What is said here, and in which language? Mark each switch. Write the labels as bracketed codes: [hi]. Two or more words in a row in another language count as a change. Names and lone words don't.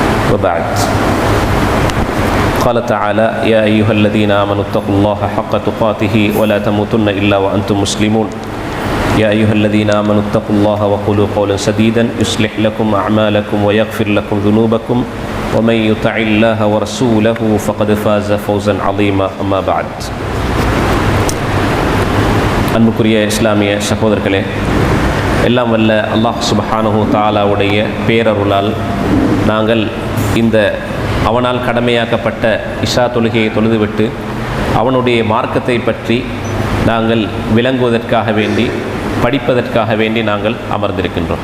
[ar] وبعد قال تعالى يا أيها الذين آمنوا اتقوا الله حق تقاته ولا تموتن إلا وأنتم مسلمون يا أيها الذين آمنوا اتقوا الله وقولوا قولا سديدا يصلح لكم أعمالكم ويغفر لكم ذنوبكم ومن يطع الله ورسوله فقد فاز فوزا عظيما أما بعد. [ta] அன்புக்குரிய இஸ்லாமிய சகோதரர்களே, எல்லாம் வல்ல அல்லாஹ் சுப்ஹானஹு தஆலாவுடைய பேரருளால் நாங்கள் இந்த அவனால் கடமையாக்கப்பட்ட இஷா தொழுகையை தொழுதுவிட்டு அவனுடைய மார்க்கத்தை பற்றி நாங்கள் விளங்குவதற்காக வேண்டி, படிப்பதற்காக வேண்டி நாங்கள் அமர்ந்திருக்கின்றோம்.